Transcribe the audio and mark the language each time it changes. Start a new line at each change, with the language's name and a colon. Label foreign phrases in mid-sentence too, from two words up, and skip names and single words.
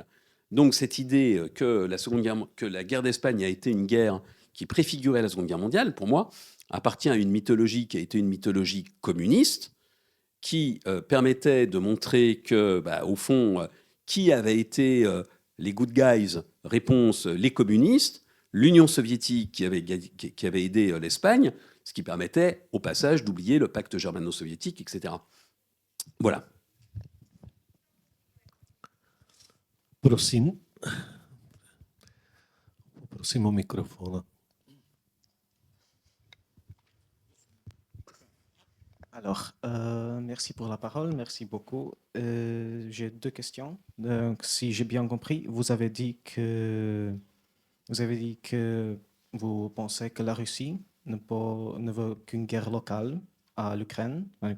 French: Donc cette idée que la guerre d'Espagne a été une guerre qui préfigurait la Seconde Guerre mondiale, pour moi, appartient à une mythologie qui a été une mythologie communiste, qui permettait de montrer que, au fond, qui avait été les
English: good guys?
French: Réponse, les communistes, l'Union soviétique qui avait aidé l'Espagne, ce qui permettait au passage d'oublier le pacte germano-soviétique, etc. Voilà.
Czech: Prosím. Prosím o mikrofon.
French: Alors, merci pour la parole, merci beaucoup. J'ai deux questions. Donc, si j'ai bien compris, vous avez dit que vous pensez que la Russie ne veut qu'une guerre locale à l'Ukraine.